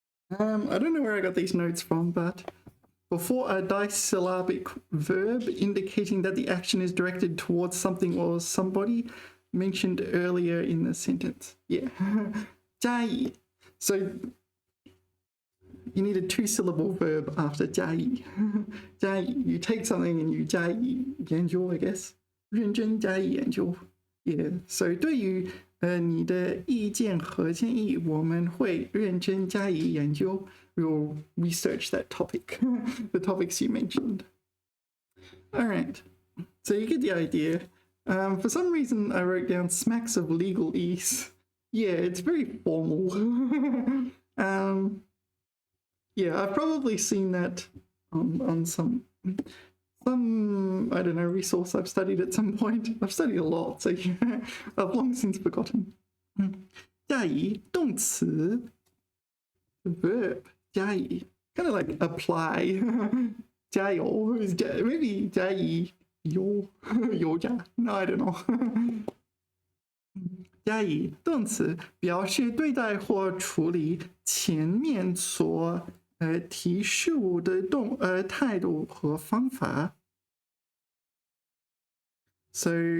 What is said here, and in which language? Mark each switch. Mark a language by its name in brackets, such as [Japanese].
[English] I don't know where I got these notes from, but before a disyllabic verb indicating that the action is directed towards something or somebody mentioned earlier in the sentence. Yeah. 加以. So you need a two-syllable verb after 加以. [Chinese] 加以. [English] You take something and you [Chinese] 加以研究, [English] I guess. [Chinese] 认真加以研究. [English] Yeah. So [Chinese] 对于你的意见和建议，我们会认真加以研究。 [English] We'll research that topic, the topics you mentioned. All right, so you get the idea. For some reason, I wrote down smacks of legalese. Yeah, it's very formal. Yeah, I've probably seen that on some I don't know, resource I've studied at some point. I've studied a lot, so I've long since forgotten. [Chinese] 加以动词 verb 加以 [English] kind of like apply [Chinese] 加油 maybe 加以油油加 [English] no I don't know [Chinese] 加以动词表示对待或处理前面所提述的态度和方法 so